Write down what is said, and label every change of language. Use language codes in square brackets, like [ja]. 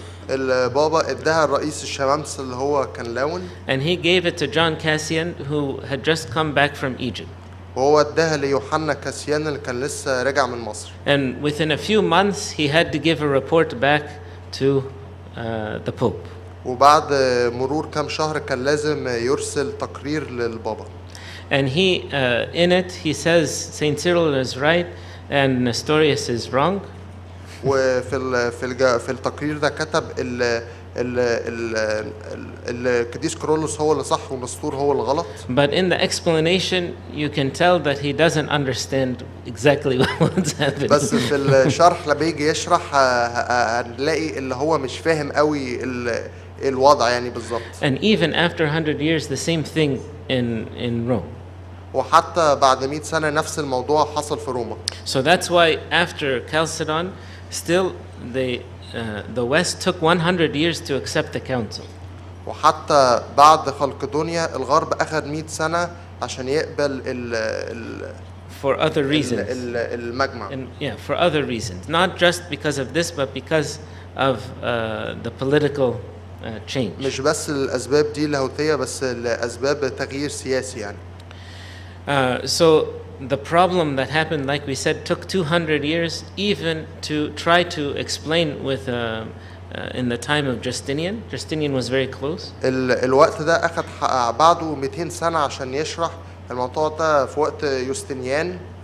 [ar] البابا اداها الرئيس الشمامسة اللي هو كان لاون, [en] and he gave it to John Cassian, who had just come back from Egypt. [ar] وهو اداها ليوحنا كاسيان اللي كان لسه راجع من مصر. [en] And within a few months he had to give a report back to the Pope. [ar] وبعد مرور كام شهر كان لازم يرسل تقرير للبابا. [en] And in it he says Saint Cyril is right and Nestorius is wrong. [ar] في التقرير ده كتب القديس كيرلس هو اللي صح ونسطور هو اللي غلط. [en] But in the explanation you can tell that he doesn't understand exactly what's happening. [ar] بس في الشرح لما يجي يشرح هنلاقي اللي هو مش فاهم قوي الوضع يعني بالظبط. [en] And even after 100 years the same thing in Rome. [ar] وحتى بعد 100 سنة نفس الموضوع حصل في روما. [en] So that's why after Chalcedon still the West took 100 years to accept the council. [ar] وحتى بعد خلقدونيا الغرب أخذ 100 سنة عشان يقبل [en] for other reasons. [ar] المجمع. [en] Yeah, for other reasons, not just because of this, but because of the political change. [ar] مش بس الأسباب دي اللاهوتية بس لأسباب تغيير سياسي يعني. [en] So the problem that happened, like we said, took 200 years even to try to explain with in the time of Justinian. Justinian was very close. [ar] الوقت ده أخذ بعده 200 سنة عشان يشرح الموضوع ده في وقت يوستنيان.